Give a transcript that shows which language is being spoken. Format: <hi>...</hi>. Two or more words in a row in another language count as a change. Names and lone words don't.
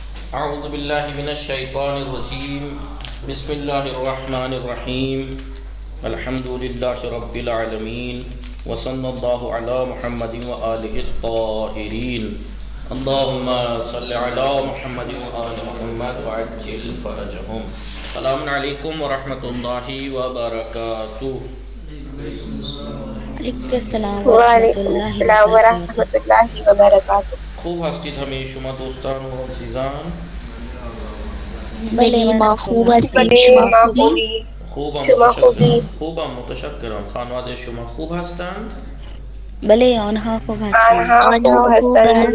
<ar>اعوذ باللہ من الشیطان الرجیم بسم اللہ الرحمن الرحیم الحمد للہ رب العالمین وصلی اللہ علی محمد وآلہ الطاہرین اللہم صلی علی محمد وآل محمد وعجل فرجہم. السلام علیکم ورحمۃ اللہ وبرکاتہ. وعلیکم السلام ورحمۃ اللہ وبرکاتہ.</ar> <fa>خوب هستید همه شما دوستان و عزیزان؟ بله ما خوب هستیم. بله شما ما خوبی؟ خوبی. خوبم شما خوبی؟ خوبم متشکرم. خانواده شما خوب هستند؟ بله آنها خوب هستند. آنها خوب هستند.</fa>